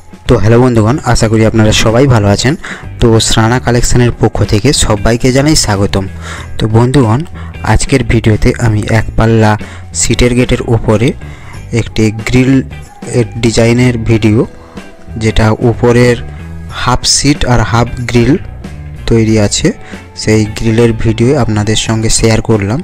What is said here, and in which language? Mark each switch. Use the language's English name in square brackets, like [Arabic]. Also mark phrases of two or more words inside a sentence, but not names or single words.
[Bangla] তো হেলো বন্ধুগণ, আশা করি আপনারা সবাই ভালো আছেন। তো শ্রানা কালেকশনের পক্ষ থেকে সবাইকে জানাই স্বাগতম। তো বন্ধুগণ, আজকের ভিডিওতে আমি এক পাল্লা সিটের গেটের উপরে একটি গ্রিল ডিজাইনের ভিডিও, যেটা উপরের হাফ সিট আর হাফ গ্রিল তৈরি আছে, সেই গ্রিলের ভিডিও আপনাদের সঙ্গে শেয়ার করলাম।